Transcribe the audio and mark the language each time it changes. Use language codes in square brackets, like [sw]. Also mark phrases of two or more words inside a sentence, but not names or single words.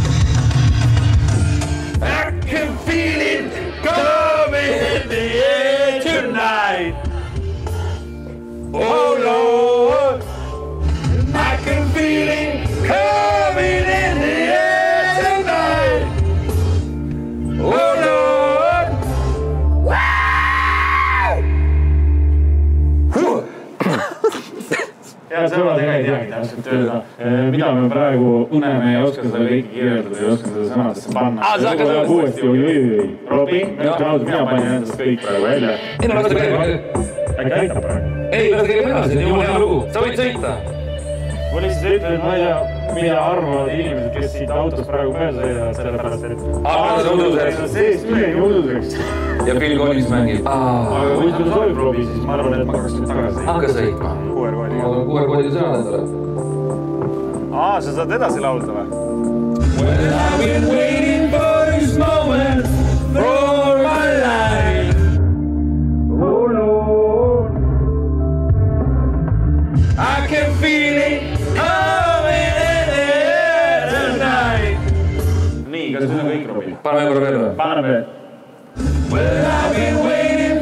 [en] I can feel it coming in the air tonight. Oh Lord, I can feel it coming in the air tonight. Oh Lord, [et] Head sõbrad, ega ei teagi täpselt öelda, mida me praegu uneme ja oskan seda kõiki kirjeldada ja oskan seda sõnadesse panna. See tuleb uuesti oi. Robi, mina panin endast kõik praegu välja. Ei, no lasta käima. Äkki aitab praegu? Ei, lasta käima edasi, see on jumala hea lugu. Sa võid sõita. Ma lihtsalt ütlen, et ma ei tea, mida arvavad inimesed, kes siit autost praegu mööda sõidavad, sellepärast, et... see on uduseks. See on ülegi uduseks. Ja Phil Collins mängib. Aga kui sul soovib, Robi, siis ma arvan, et ma hakkaks nüüd tagasi sõitma. Hakka sõitma. QR-koodiga. Ma olen QR-koodiga sõnad endale. Sa saad edasi laulda või? [en] Well, I've been waiting for this moment for all my life. Oh Lord, I can feel it coming in the night. [et] Nii, kas nüüd on kõik, Robi? Paneme korra veel või? Paneme veel. [en] Well, I've been waiting